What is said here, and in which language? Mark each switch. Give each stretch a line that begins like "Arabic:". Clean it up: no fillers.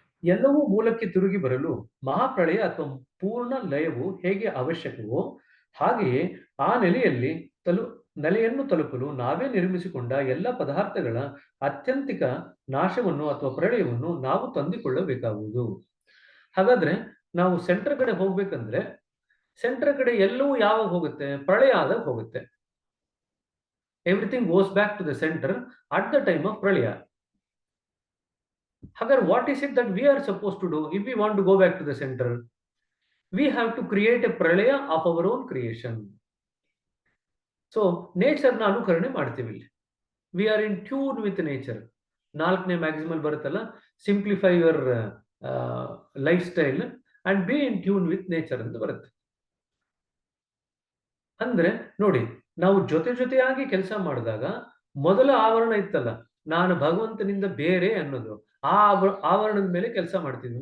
Kannada: ಎಲ್ಲವೂ ಮೂಲಕ್ಕೆ ತಿರುಗಿ ಬರಲು ಮಹಾಪ್ರಳಯ ಅಥವಾ ಪೂರ್ಣ ಲಯವು ಹೇಗೆ ಅವಶ್ಯಕವೋ ಹಾಗೆಯೇ ಆ ನೆಲೆಯನ್ನು ತಲುಪಲು ನಾವೇ ನಿರ್ಮಿಸಿಕೊಂಡ ಎಲ್ಲ ಪದಾರ್ಥಗಳ ಅತ್ಯಂತಿಕ ನಾಶವನ್ನು ಅಥವಾ ಪ್ರಳಯವನ್ನು ನಾವು ತಂದುಕೊಳ್ಳಬೇಕಾಗುವುದು. ಹಾಗಾದ್ರೆ ನಾವು ಸೆಂಟರ್ ಕಡೆ ಹೋಗ್ಬೇಕಂದ್ರೆ ಸೆಂಟರ್ ಕಡೆ ಎಲ್ಲವೂ ಯಾವಾಗ ಹೋಗುತ್ತೆ? ಪ್ರಳಯ ಆದಾಗ ಹೋಗುತ್ತೆ.
English: Everything goes back to the center at the time of pralaya. However, what is it that we are supposed to do if we want to go back to the center? We have to create a pralaya of our own creation. So, nature na
Kannada: ಅನುಕರಣೆ ಮಾಡ್ತೀವಿ ಇಲ್ಲಿ.
English: We are in tune with nature.
Kannada: 4ನೇ maximal ಬರುತ್ತಲ್ಲ,
English: simplify your lifestyle and be in tune with nature
Kannada: ಅಂತ ಬರುತ್ತೆ. ಅಂದ್ರೆ ನೋಡಿ, ನಾವು ಜೊತೆಯಾಗಿ ಕೆಲಸ ಮಾಡಿದಾಗ ಮೊದಲ ಆವರಣ ಇತ್ತಲ್ಲ, ನಾನು ಭಗವಂತನಿಂದ ಬೇರೆ ಅನ್ನೋದು, ಆ ಆವರಣದ ಮೇಲೆ ಕೆಲಸ ಮಾಡ್ತಿದ್ವಿ.